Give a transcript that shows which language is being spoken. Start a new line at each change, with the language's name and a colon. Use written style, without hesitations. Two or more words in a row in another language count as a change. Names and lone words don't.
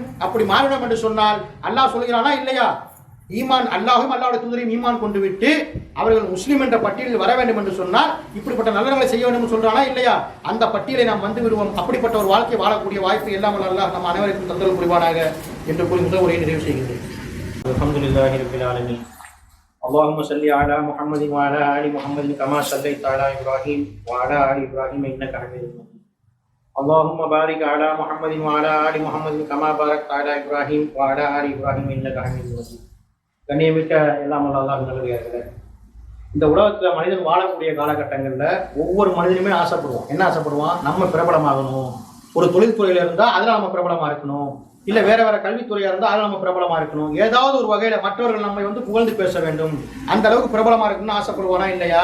Tamil: அப்படி மாறணும் என்று சொன்னால் அல்லாஹ் சொல்கிறானா இல்லையா? ஈமான் அல்லாஹும் அல்லாஹ்வுடைய தூதரையும் ஈமான் கொண்டு விட்டு அவர்கள் முஸ்லீம் என்ற பட்டியலில் வர வேண்டும் என்று சொன்னால் இப்படிப்பட்ட நல்லறங்களை செய்ய வேண்டும் என்று சொல்றானா இல்லையா? அந்த பட்டியலை நாம் வந்து விடுவோம். அப்படிப்பட்ட ஒரு வாழ்க்கை வாழக்கூடிய வாய்ப்பு எல்லாம் அல்லாஹ் நம் அனைவருக்கும் தந்தல் புரிவானாக என்று கூறி முதல் உரையை நிறைவு செய்கின்றேன்.
Arabic: الحمد لله رب العالمين. اللهم صل على محمد وعلى ال محمد كما صليت على ابراهيم وعلى ال ابراهيم انك حميد مجيد. اللهم بارك على محمد وعلى ال محمد كما باركت على ابراهيم وعلى ال ابراهيم انك حميد مجيد.
Tamil: கண்ணியமிக்க எல்லாம் அல்லாஹ் நல்லடியார்களே, இந்த உலகத்துல மனிதன் வாழக்கூடிய காலகட்டங்கள்ல ஒவ்வொரு மனிதனுமே ஆசைப்படுவான். என்ன ஆசைப்படுவான்? நம்ம பிரபலமாகணும். ஒரு தொழில்துறையில இருந்தா அதுல நம்ம பிரபலமா இருக்கணும், இல்ல வேற வேற கல்வித்துறையா இருந்தா அதுல நம்ம பிரபலமா இருக்கணும், ஏதாவது ஒரு வகையில மற்றவர்கள் நம்மை வந்து புகழ்ந்து பேச வேண்டும், அந்த அளவுக்கு பிரபலமா இருக்கணும்னு ஆசைப்படுவானா இல்லையா?